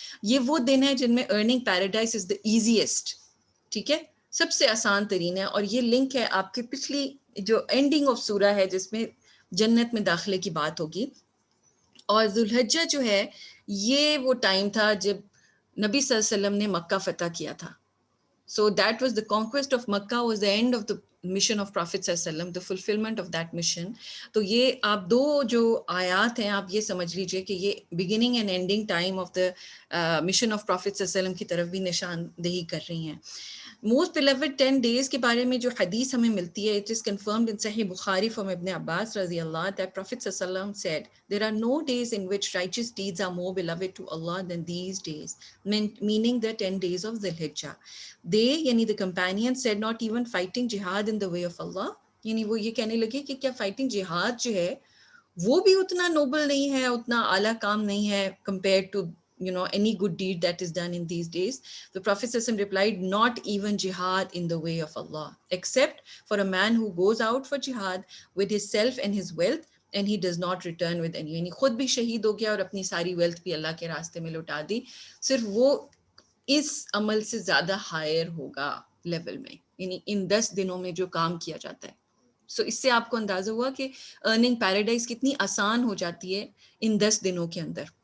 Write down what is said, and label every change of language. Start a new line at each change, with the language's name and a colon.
Urdu: یہ وہ دن ہیں جن میں
English: Earning paradise is the easiest.
Urdu: ٹھیک ہے، سب سے آسان ترین ہے. اور یہ لنک ہے آپ کی پچھلی جو اینڈنگ آف سورہ ہے جس میں جنت میں داخلے کی بات ہوگی. اور ذوالحجہ جو ہے یہ وہ ٹائم تھا جب نبی صلی اللہ علیہ وسلم نے مکہ فتح کیا تھا.
English: So that was the conquest of Makkah was the end of the mission of Prophet صلی اللہ علیہ وسلم, the fulfillment of that mission.
Urdu: تو یہ آپ دو جو آیات ہیں آپ یہ سمجھ لیجئے کہ یہ
English: beginning and ending time of the mission of Prophet
Urdu: صلی اللہ علیہ وسلم کی طرف بھی نشاندہی کر رہی ہیں.
English: Most beloved 10 days
Urdu: کے بارے میں جو حدیث ہمیں ملتی ہے,
English: it is confirmed in Sahih Bukhari from Ibn Abbas رضی اللہ that Prophet صلی اللہ علیہ وسلم said, there are no days in which righteous deeds are more beloved to Allah than these days, meaning the 10 days of Dhul Hijjah. They, yani the companions, said not even fighting jihad in the way of Allah.
Urdu: یعنی وہ یہ کہنے لگے کہ کیا fighting جہاد جو ہے وہ بھی اتنا نوبل نہیں ہے, اتنا اعلیٰ کام نہیں ہے
English: compared to any good deed that is done in these days. The Prophet ﷺ replied, not even jihad in the way of Allah, except for a man who goes out for jihad with his self and his wealth and he does not return with any.
Urdu: یعنی خود بھی شہید ہو گیا اور اپنی ساری wealth بھی اللہ کے راستے میں لوٹا دی, صرف وہ اس عمل سے زیادہ ہائر ہوگا لیول میں, یعنی ان 10 دنوں میں جو کام کیا جاتا ہے. سو اس سے آپ کو اندازہ ہوا کہ ارننگ پیراڈائز کتنی آسان ہو جاتی ہے ان 10 دنوں کے اندر.